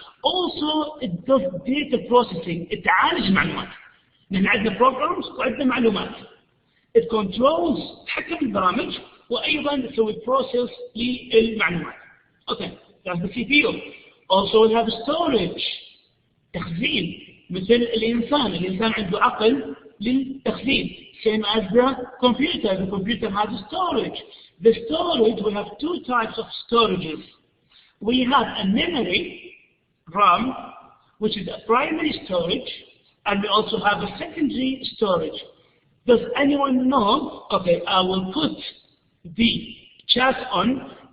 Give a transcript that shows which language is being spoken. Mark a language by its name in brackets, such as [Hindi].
[English] Also it does data processing. [Arabic] تعالج معلومات. نحن عندنا programs وعندنا معلومات. [English] It controls [Arabic] تحكم البرامج وأيضا تسوي process للمعلومات. [English] Okay, that's the CPU. Also we have storage. [Arabic] تخزين مثل الإنسان عنده عقل للتخزين. [English] Same as the computer. The computer has storage. The storage, we have two types of storages. We have a memory, RAM, which is a primary storage, and we also have a secondary storage. Does anyone know? Okay, I will put the chat on.